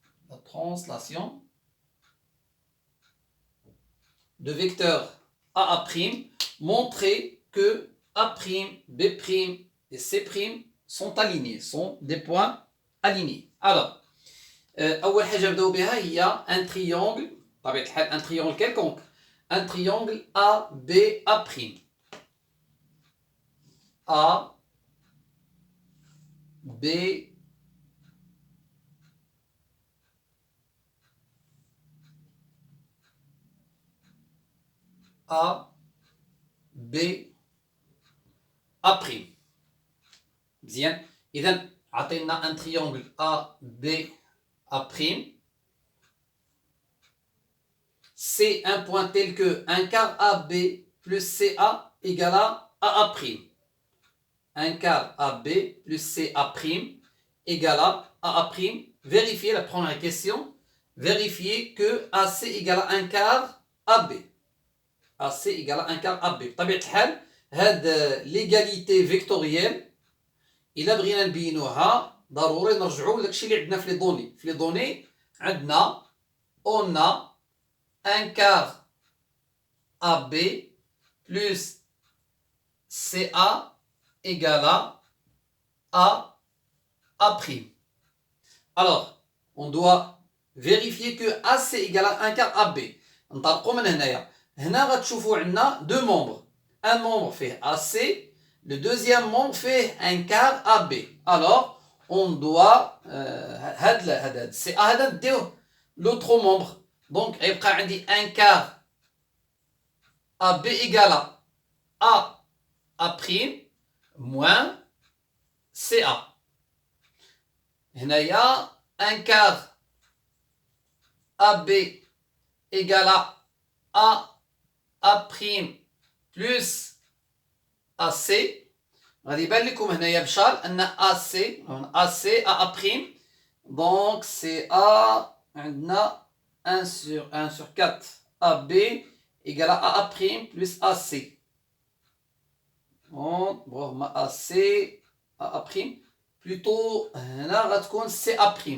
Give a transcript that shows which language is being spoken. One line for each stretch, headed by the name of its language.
French: La translation de vecteur AA', montrer que A', B' et C' sont alignés, sont des points alignés.
Arabic: Alors, أول حاجة نبداو بها هي un triangle. طبيعة الحال
French: un triangle quelconque, un triangle A, B, A'. A, B, A, B, A'.
Arabic: مزيان. إذا عطينا
French: un triangle A, B, A'. C'est un point tel que un quart AB plus CA égale à AA'. Un quart AB plus CA' égale à AA'. Vérifiez la première question. Vérifiez que AC égale à un quart AB. AC égale à un quart AB.
Arabic: بطبيعة الحال هاد l'égalité vectorielle إلا بغينا نبينوها ضروري نرجعوا لداكشي اللي عندنا في لي دوني. في لي دوني عندنا
French: on a un quart AB plus CA égale à A'. Alors, on doit vérifier que AC égale à un quart AB.
Arabic: نطلقوا من هنايا. هنا غتشوفوا عندنا
French: deux membres. Un membre fait AC, le deuxième membre fait un quart AB. Alors, on doit
Arabic: هاد CA هذا نديوه
French: l'autre membre. Donc,
Arabic: يبقى عندي
French: un quart AB égale à A' moins CA.
Arabic: هنايا
French: un quart AB égale à A' plus AC.
Arabic: غادي يبان لكم هنايا بشار ان AC A'.
French: Donc CA
Arabic: عندنا
French: 1 sur 4 AB égale à A' plus AC. Donc AC A'. Plutôt
Arabic: هنا غتكون CA'.